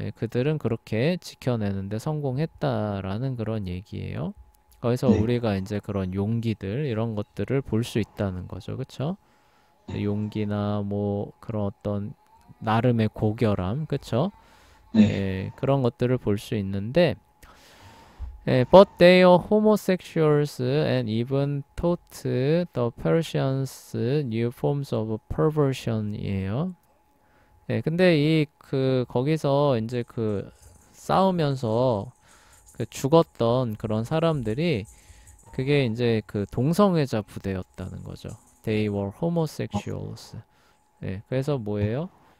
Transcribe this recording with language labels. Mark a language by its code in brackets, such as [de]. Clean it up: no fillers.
[ko] 그들은 그렇게 지켜내는데 성공했다라는 그런 얘기예요. 거기서 네. 우리가 이제 그런 용기들 이런 것들을 볼 수 있다는 거죠, 그쵸? 용기나 뭐 그런 어떤 나름의 고결함, 그쵸? 네. 그런 것들을 볼 수 있는데 [en] but they are homosexuals and even taught the Persians new forms of perversion이에요. [ko] 근데 이 그 거기서 이제 그 싸우면서 그 죽었던 그런 사람들이 그게 이제 그 동성애자 부대였다는 거죠. [en] They were homosexuals. [ko] 그래서 뭐예요?